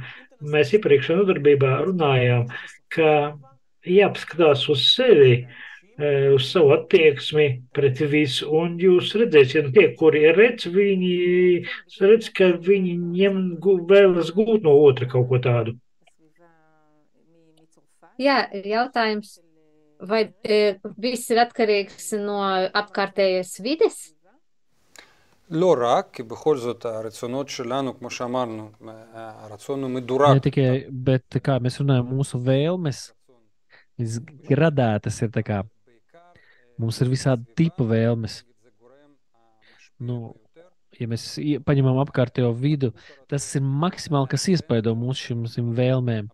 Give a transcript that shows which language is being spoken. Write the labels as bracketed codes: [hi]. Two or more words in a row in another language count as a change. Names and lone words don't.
[lv] Mēs iepriekšējā nodarbībā runājām, ka jāpaskatās uz sevi, uz savu attieksmi pret visu, un jūs redzēsiet, tie, kuri redz, viņi redz, ka viņiem vēlas gūt no otra kaut ko tādu. Jā, jautājums, vai viss ir atkarīgs no apkārtējās vides? [he] לא רק, כי בכל זאת הרצונות שלנו, כמו שאמרנו, הרצון הוא מדורג. [lv] Ne tikai, bet kā mēs runājam, mūsu vēlmes, viņas gradētas ir tā kā, mums ir visādi tipa vēlmes. Ja mēs paņemam apkārtējo vidu, tas ir maksimāli, kas iespaido mūsu šīm vēlmēm.